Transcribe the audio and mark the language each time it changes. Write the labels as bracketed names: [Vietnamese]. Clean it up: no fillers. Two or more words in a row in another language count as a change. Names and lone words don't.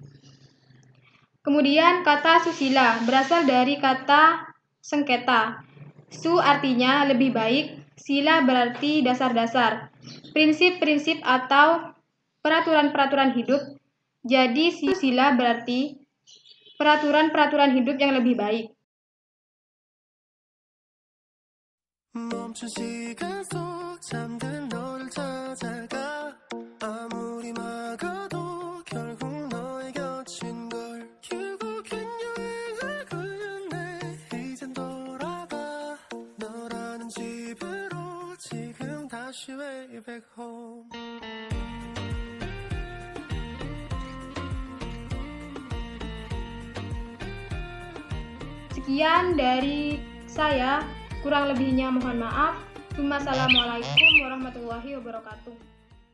[Indonesian] Kemudian kata susila berasal dari kata sengketa. Su artinya lebih baik, sila berarti dasar-dasar, prinsip-prinsip atau peraturan-peraturan hidup. Jadi susila berarti peraturan-peraturan hidup yang lebih baik. [Korean] 멈춘 시간 속 잠든 너를 찾아가 아무리 막아도 결국 너의 곁인 걸 결국엔 여행을 끝내 이젠 돌아가 너라는 집으로 지금 다시 [English] wash your way back home. [Indonesian] Sekian dari saya, kurang lebihnya mohon maaf. [Arabic] والسلام عليكم ورحمة الله وبركاته.